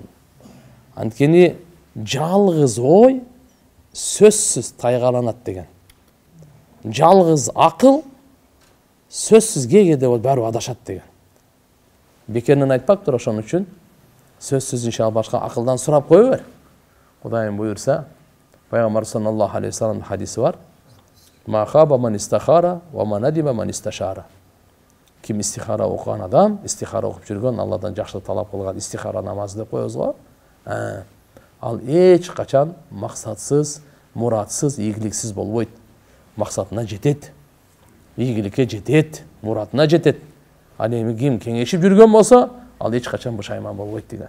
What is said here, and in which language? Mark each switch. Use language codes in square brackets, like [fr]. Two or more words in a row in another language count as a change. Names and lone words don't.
[ky] Анткени жалгыз ой сөзсүз тайгаланат деген. Жалгыз акыл сөзсүз кээде баары адашат деген. Бекеринен айтпаптыр, ошон үчүн сөзсүз иншалла башка акылдан сурап кое бер. Кудайым буйрса, Пайгамбар [ar] صلى الله عليه وسلم [ky] хадиси бар: [ar] "ما خاب من استخار وما ندم من استشار." [ky] Ким истихара окуган адам, истихара окуп жүргөн, Алладан жакшылык талап кылган истихара намазы деп коебуз го. Ал эч качан максатсыз, муратсыз, ийгиликсиз болбойт. Максатына жетет. Ийгиликке жетет, муратына жетет. Ал эми ким кеңешип жүргөн болсо, ал эч качан бушайман болбойт деген.